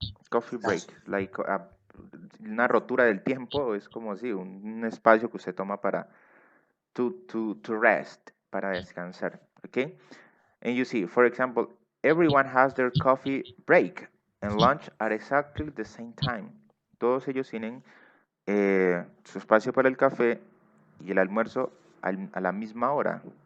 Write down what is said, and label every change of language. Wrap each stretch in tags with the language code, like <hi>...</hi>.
<en>Coffee break, like</en> <es>una rotura del tiempo, es como así, un espacio que usted toma para</es> <en>to rest,</en> <es>para descansar, okay?</es> <en>And you see, for example, everyone has their coffee break and lunch at exactly the same time.</en> <es>Todos ellos tienen su espacio para el café y el almuerzo a la misma hora.</es>